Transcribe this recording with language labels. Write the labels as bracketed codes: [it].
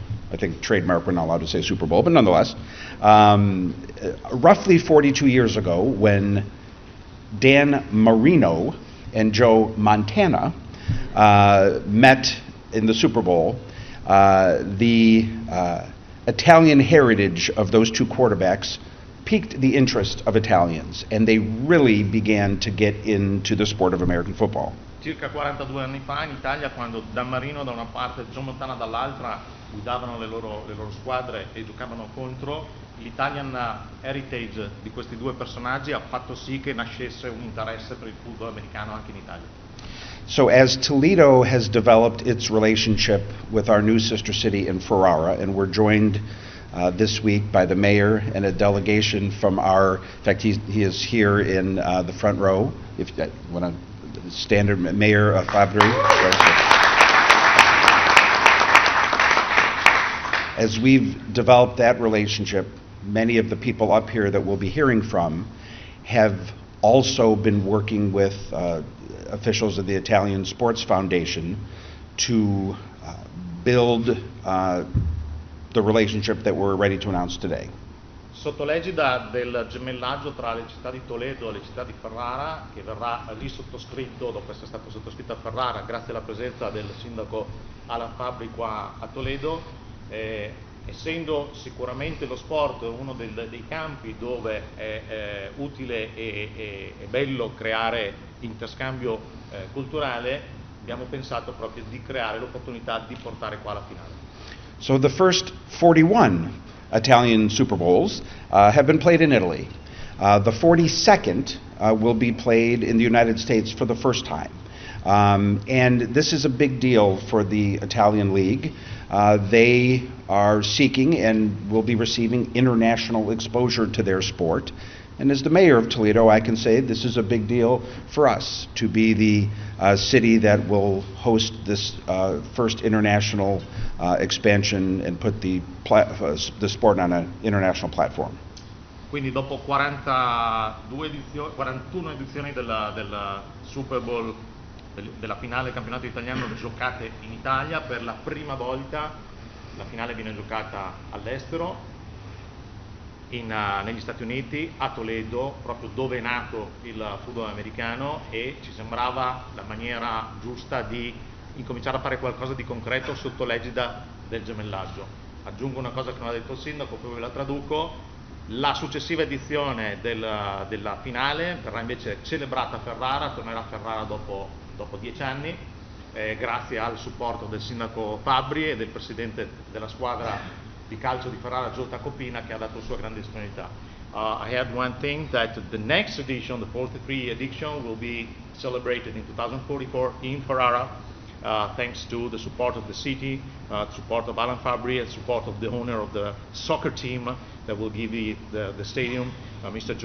[en] I think trademark, we're not allowed to say Super Bowl, but nonetheless. Roughly 42 years ago, when Dan Marino and Joe Montana met in the Super Bowl, the Italian heritage of those two quarterbacks piqued the interest of Italians, and they really began to get into the sport of American football. [it] Circa 42 anni fa in Italia, quando Dan Marino da una parte e Joe Montana dall'altra guidavano le loro squadre e giocavano contro, l' [en] Italian heritage [it] di questi due personaggi ha fatto sì che nascesse un interesse per il football americano anche in Italia. [en] So as Toledo has developed its relationship with our new sister city in Ferrara, and we're joined this week by the mayor and a delegation from in fact he is here in the front row, if you want to stand, Mayor 𝗏𝗏𝗵𝗵𝗵𝗁. As we've developed that relationship, many of the people up here that we'll be hearing from have also been working with officials of the Italian Sports Foundation to build the relationship that we're ready to announce today. [it] Sotto l'egida del gemellaggio tra le città di Toledo e le città di Ferrara, che verrà risottoscritto dopo essere stato sottoscritto a Ferrara grazie alla presenza del sindaco Alan Fabbri qua a Toledo, essendo sicuramente lo sport uno dei campi dove è utile e bello creare interscambio culturale, abbiamo pensato proprio di creare l'opportunità di portare qua la finale. [en] So the first 41 Italian Super Bowls have been played in Italy. The 42nd will be played in the United States for the first time. And this is a big deal for the Italian League. They are seeking and will be receiving international exposure to their sport. And as the mayor of Toledo, I can say this is a big deal for us to be the city that will host this first international expansion and put the sport on an international platform. [it] Quindi dopo 41 edizioni del Super Bowl, della finale del campionato italiano giocate in Italia, per la prima volta la finale viene giocata all'estero, negli Stati Uniti, a Toledo, proprio dove è nato il football americano, e ci sembrava la maniera giusta di incominciare a fare qualcosa di concreto sotto l'egida del gemellaggio. Aggiungo una cosa che non ha detto il sindaco, poi ve la traduco: la successiva edizione della finale verrà invece celebrata a Ferrara, tornerà a Ferrara dopo 10 anni, grazie al supporto del sindaco Fabbri e del presidente della squadra di calcio di Ferrara, 𝗏𝗏𝗵𝗵𝗏, che ha dato sua grande disponibilità. [en] I had one thing, that the next edition, the 43 edition, will be celebrated in 2044 in Ferrara, thanks to the support of the city, support of Alan Fabbri, and support of the owner of the soccer team that will give the stadium, Mr.